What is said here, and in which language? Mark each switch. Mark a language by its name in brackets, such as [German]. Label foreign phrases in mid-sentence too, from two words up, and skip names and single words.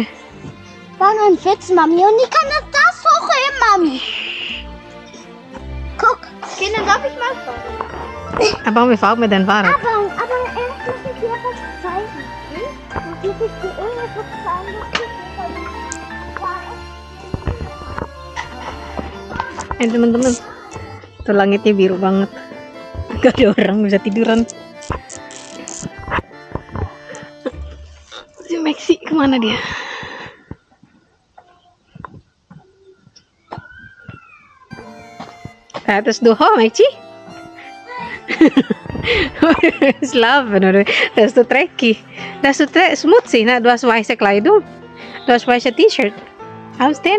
[German] War nur ein Witz, Mami. Und ich kann das hochheben, Mami. Guck. Okay, dann darf ich mal fahren. Aber wie fahren wir denn fahren? Aber erst muss ich dir was zeigen. Dann muss ich dir irgendwas zeigen. [Indonesian] Teman-teman, tuh langitnya biru banget. Gak ada orang bisa tiduran. Si Maxi kemana dia? [German] Das ist du Maxi? Slaven, oder? Das ist so dreckig. Das ist so schmutzig, ne? Du hast weiße Kleidung. Du hast weiße T-Shirt. Aus denn?